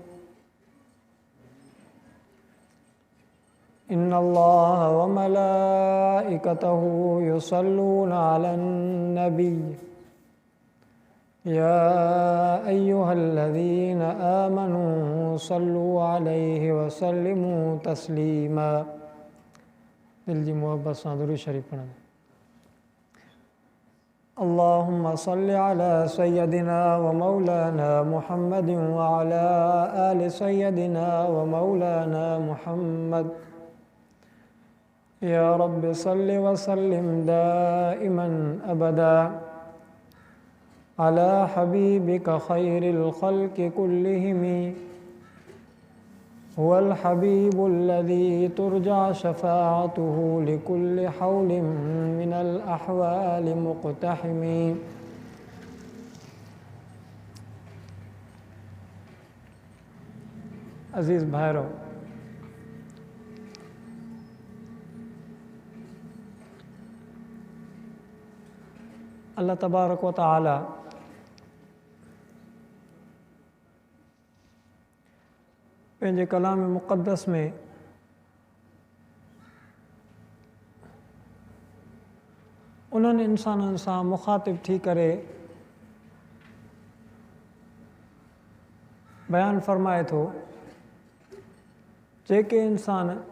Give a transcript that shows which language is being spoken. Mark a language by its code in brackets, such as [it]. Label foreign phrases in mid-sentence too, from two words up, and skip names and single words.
[ar] إن الله وملائكته يصلون على النبي يا أيها الذين آمنوا صلوا عليه وسلموا تسليما [sd] दिल जी मोहब्बत सां दुरूद शरीफ पढ़ो [ar] اللهم صل على سيدنا ومولانا محمد وعلى آل سيدنا ومولانا محمد يا رب صل وسلم دائما أبدا على حبيبك خير الخلق كلهم هو الحبيب الذي ترجى شفاعته لكل حول من الأحوال مقتحم [sd] अज़ीज़ भाइरो अल्लाह तबारक व तआला पंहिंजे कलाम मुक़द्दस में उन्हनि इंसाननि सां मुख़ातिब थी करे बयानु फ़रमाए थो जेके इंसान